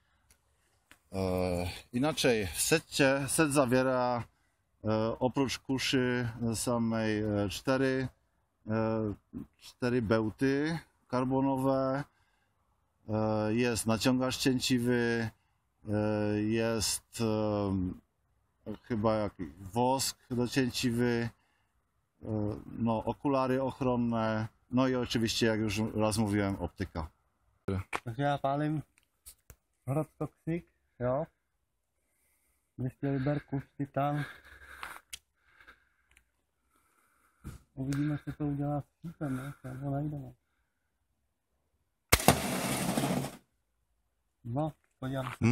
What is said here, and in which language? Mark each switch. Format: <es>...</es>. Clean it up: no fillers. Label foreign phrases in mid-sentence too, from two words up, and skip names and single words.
<pl>Inaczej, set zawiera oprócz kuszy samej cztery bełty karbonowe, jest naciągacz cięciwy, jest chyba jakiś wosk do cięciwy, no, okulary ochronne, no i oczywiście, jak już raz mówiłem, optyka.</pl> <cs>Takže já pálím Hrot Toxic, jo. 200 liber kus Titan. Uvidíme, co to udělá s šípem, ne? Já ho najdeme. No, podívám se.</cs>